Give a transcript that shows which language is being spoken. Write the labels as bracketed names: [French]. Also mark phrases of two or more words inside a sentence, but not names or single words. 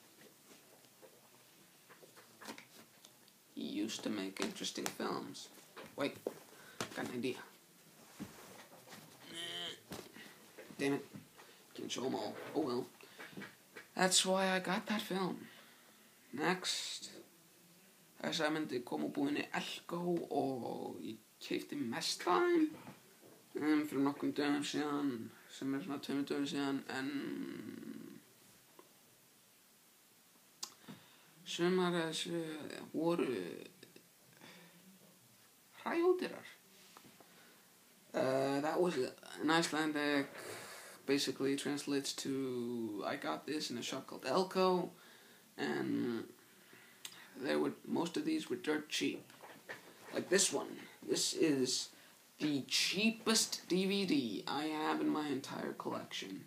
[English] He used to make interesting films. Wait, got an idea. Damn it. Can't show them all. Oh well. That's why I got that film. Next. [Icelandic] Það sem myndi koma búinn í Elko og ég keypti mest af þeim fyrir nokkrum dögum síðan, sem svona 2 dögum síðan, en sumar þessu voru hræódýrar. [English] That was an Icelandic, basically translates to I got this in a shop called Elko, and most of these were dirt cheap. Like this one. This is the cheapest DVD I have in my entire collection.